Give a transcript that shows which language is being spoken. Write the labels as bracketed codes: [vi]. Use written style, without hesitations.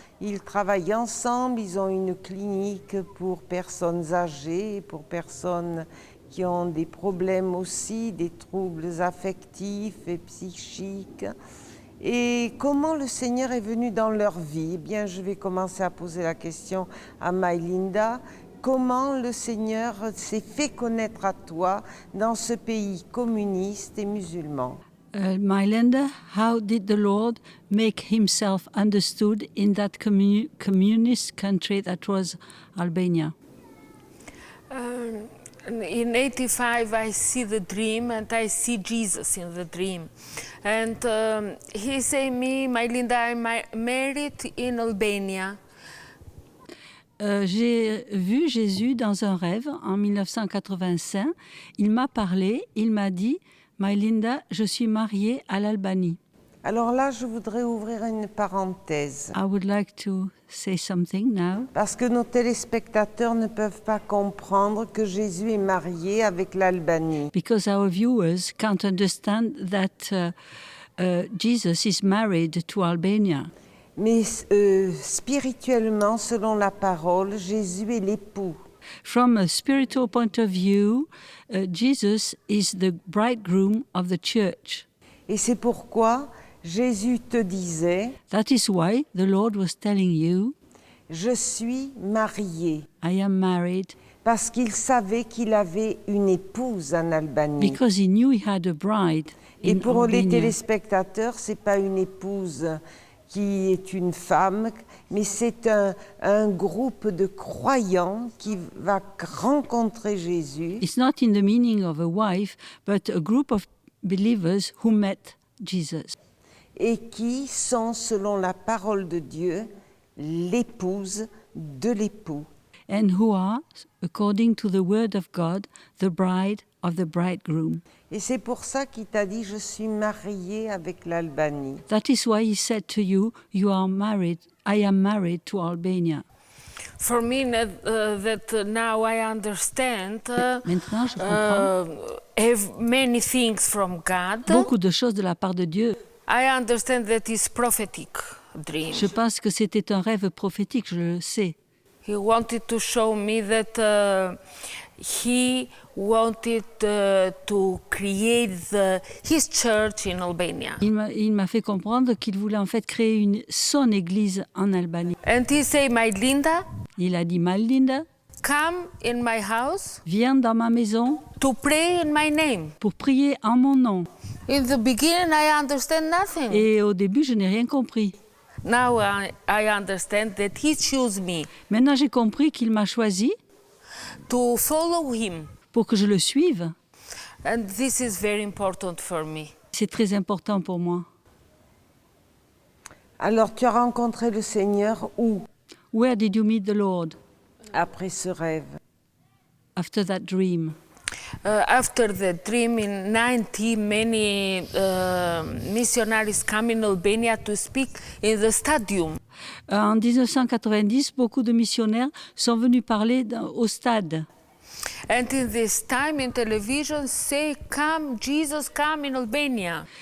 [fr] Ils travaillent ensemble, ils ont une clinique pour personnes âgées, pour personnes qui ont des problèmes aussi, des troubles affectifs et psychiques. Et comment le Seigneur est venu dans leur vie? Eh bien, je vais commencer à poser la question à Majlinda. Comment le Seigneur s'est fait connaître à toi dans ce pays communiste et musulman? [en] Majlinda, how did the Lord make himself understood in that communist country that was Albania? In 85, I see the dream and I see Jesus in the dream. And he said me, Majlinda, I'm married in Albania. [fr] J'ai vu Jésus dans un rêve en 1985. Il m'a parlé, il m'a dit, Majlinda, je suis mariée à l'Albanie. Alors là, je voudrais ouvrir une parenthèse. [en] I would like to say something now. [fr] Parce que nos téléspectateurs ne peuvent pas comprendre que Jésus est marié avec l'Albanie. [en] Because our viewers can't understand that Jesus is married to Albania. [fr] Mais spirituellement, selon la parole, Jésus est l'époux. [en] From a spiritual point of view, Jesus is the bridegroom of the church. [fr] Et c'est pourquoi Jésus te disait, [en] That is why the Lord was telling you, [fr] je suis marié. [en] I am married, [fr] Parce qu'il savait qu'il avait une épouse en Albanie. [en] because he knew he had a bride [fr] Et [en] in [fr] pour les [en] Albania. [fr] téléspectateurs, c'est pas une épouse qui est une femme, mais c'est un groupe de croyants qui va rencontrer Jésus. [en] It's not in the meaning of a wife, but a group of believers who met Jesus. [fr] Et qui sont, selon la parole de Dieu, l'épouse de l'époux. [en] And who are, according to the word of God, the bride of the bridegroom. [fr] Et c'est pour ça qu'il t'a dit, je suis mariée avec l'Albanie. [en] That is why he said to you, you are married, I am married to Albania. For me, that now I understand [fr] Maintenant, je comprends [en] have many things from God. [fr] beaucoup de choses de la part de Dieu. [en] I understand that is prophetic dream. [fr] Je pense que c'était un rêve prophétique, je le sais. [en] He wanted to show me that he wanted to create his church in Albania. [fr] Il m'a fait comprendre qu'il voulait en fait créer son église en Albanie. [en] And he said, Majlinda, [fr] Il a dit, Majlinda, [en] come in my house [fr] viens dans ma maison [en] to pray in my name. [fr] pour prier en mon nom. [en] In the beginning, I understand nothing. [fr] Et au début, je n'ai rien compris. [en] Now I understand that he chose me [fr] Maintenant, j'ai compris qu'il m'a choisi [en] to follow him. [fr] pour que je le suive. [en] And this is very important for me. [fr] C'est très important pour moi. Alors tu as rencontré le Seigneur où, [en] Where did you meet the Lord [fr] après ce rêve? [en] after that dream? After the dream in 90, many missionaries come in Albania to speak in the stadium. [fr] En 1990, beaucoup de missionnaires sont venus parler au stade. [en] And in this time in television say, come, Jesus, come in Albania.